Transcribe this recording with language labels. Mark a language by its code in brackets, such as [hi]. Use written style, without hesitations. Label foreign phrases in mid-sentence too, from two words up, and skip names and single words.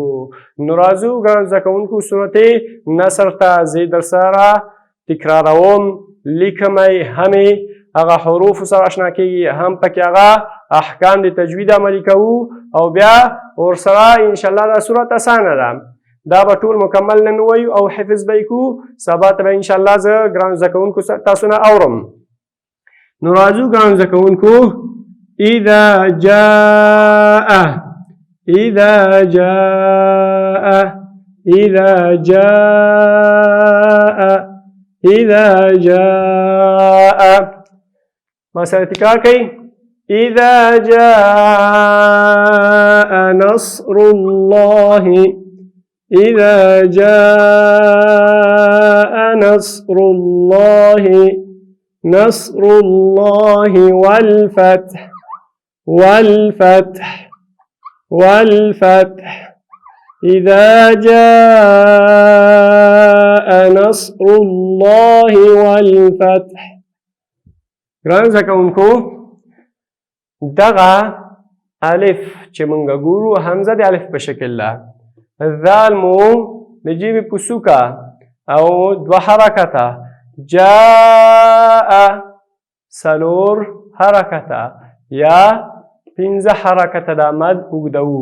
[ps] نو راځو ګرانو زده کوونکو، سورة نصر ته زه در سره تکراروم، لیکمئ، همې هغه حروفو سره اشنا کېږي، هم پکې هغه احکام د تجوید عملي کوو او بیا ورسره انشاءالله دا سورت اسانه ده. دا به ټول مکمل نن ووایو او حفظ به یې کوو، سبا ته به انشاءالله زه ګرانو زده کوونکو تاسو نه اورم. نو راځو ګرانو زده کوونکو، [ar] إذا جاء إذا جاء إذا جاء إذا جاء [ps] ما سره تکرار کړئ. [ar] إذا جاء نصر الله إذا جاء نصر الله نصر الله والفتح والفتح والفتح إذا جاء نصر الله والفتح. [ps] ګرانو زده کوونکو، دغه الف چې موږ ګورو حمزه د الف په شکل ده، ذال مو د جیبې په څوکه او 2 حرکته، جاء 4 حرکته یا 5 حرکته د مد اوږدوو.